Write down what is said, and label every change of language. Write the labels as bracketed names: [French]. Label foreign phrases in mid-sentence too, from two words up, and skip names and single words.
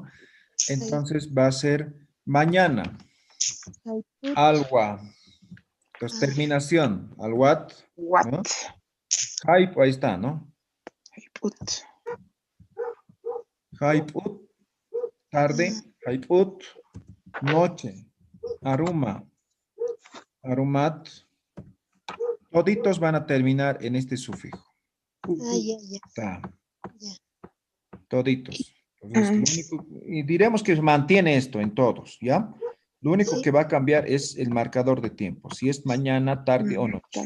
[Spanish] Entonces va a ser mañana, alwa. Entonces terminación, alwat, ¿no? Hype, ahí está, ¿no? Hyput, tarde, hyput, noche, aruma, arumat. Toditos van a terminar en este sufijo. Ta. Toditos. Entonces, lo único, y diremos que mantiene esto en todos, ¿ya? Lo único que va a cambiar es el marcador de tiempo, si es mañana, tarde o noche.